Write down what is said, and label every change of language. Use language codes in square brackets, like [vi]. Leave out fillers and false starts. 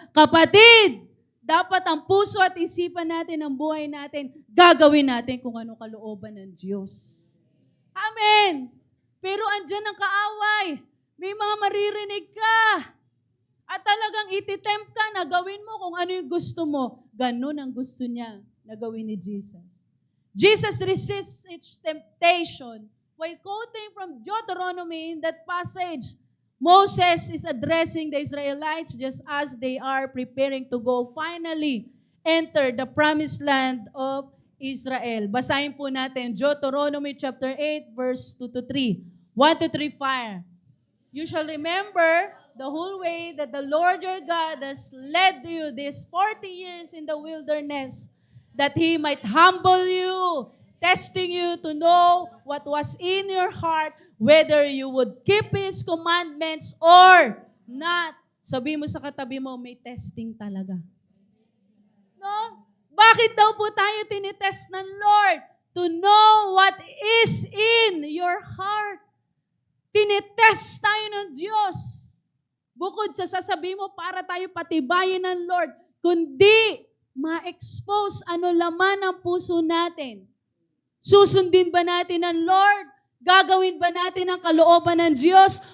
[tl] Kapatid, dapat ang puso at isipan natin, ang buhay natin, gagawin natin kung ano kalooban ng Diyos. Amen! Pero andyan ang kaaway. May mga maririnig ka. At talagang ititempt ka na gawin mo kung ano yung gusto mo. Ganun ang gusto niya na gawin ni Jesus. [en] Jesus resists each temptation. While quoting from Deuteronomy in that passage, Moses is addressing the Israelites just as they are preparing to go finally enter the promised land of Israel. [tl] Basahin po natin [en] Deuteronomy chapter 8 verse 2 to 3. 1 to 3 fire. You shall remember the whole way that the Lord your God has led you these 40 years in the wilderness, that He might humble you, testing you to know what was in your heart, whether you would keep His commandments or not. [tl] Sabi mo sa katabi mo, may testing talaga. No? Bakit daw po tayo tinitest ng Lord? [en] To know what is in your heart. [tl] Tinitest tayo ng Diyos. Bukod sa sasabihin mo para tayo patibayin ng Lord, kundi ma-expose ano laman ng puso natin. Susundin ba natin ang Lord? Gagawin ba natin ang kalooban ng Diyos?